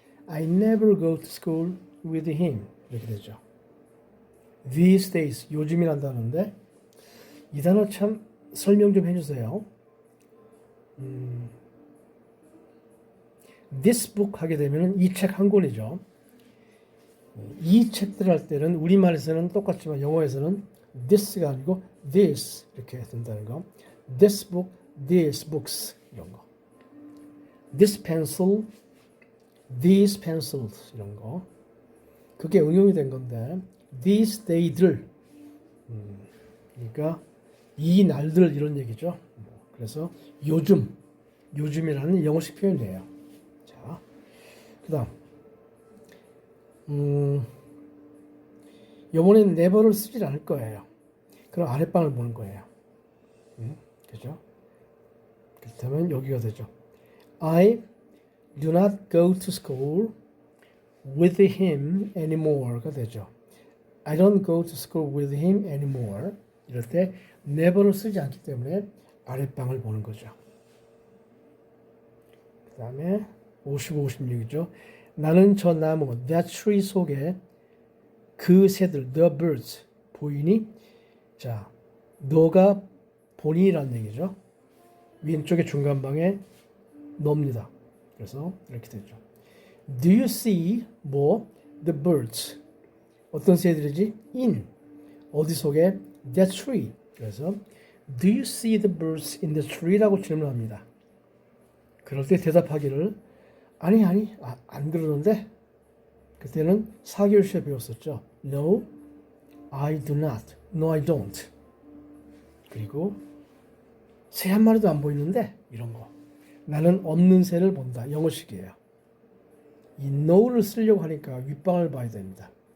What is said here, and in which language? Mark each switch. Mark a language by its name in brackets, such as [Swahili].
[English] I never go to school with him. [Korean] 이렇게 되죠. these days 요즘이란다는데 이 단어 참 설명 좀 해주세요. this book 하게 되면 이 책 한 권이죠. 이 책들 할 때는 우리말에서는 똑같지만 영어에서는 this가 아니고 this 이렇게 된다는 거. [English] this book, these books [Korean] 이런 거. [English] this pencil, these pencils 이런 거. [Korean] 그게 응용이 된 건데 these day들 그러니까 이 날들 이런 얘기죠. 그래서 요즘이라는 영어식 표현이에요. 자, 그다음 이번엔 never를 쓰질 않을 거예요. 그럼 아랫방을 보는 거예요. 그죠? 그렇다면 여기가 되죠. [English] I do not go to school with him anymore가 [Korean] 되죠. [English] I don't go to school with him anymore. [Korean] 이럴 때 never를 쓰지 않기 때문에 아랫방을 보는 거죠. 그 다음에 55, 56이죠. 나는 저 나무, that tree 속에 그 새들, the birds, 보이니? 자, 너가 보니라는 얘기죠. 왼쪽에 중간방에 너입니다. 그래서 이렇게 되죠. [English] Do you see the birds? [Korean] 어떤 새들이지? [English] in. [Korean] 어디 속에? [English] that tree. [Korean] 그래서 [English] Do you see the birds in the tree라고 [Korean] 질문합니다. 그럴 때 대답하기를 아니 안 그러는데 그때는 4개월 시에 배웠었죠. [English] No, I do not. No, I don't. [Korean] 그리고 새 한 마리도 안 보이는데 이런 거. 나는 없는 새를 본다. 영어식이에요. 이 no를 쓰려고 하니까 윗방을 봐야 됩니다.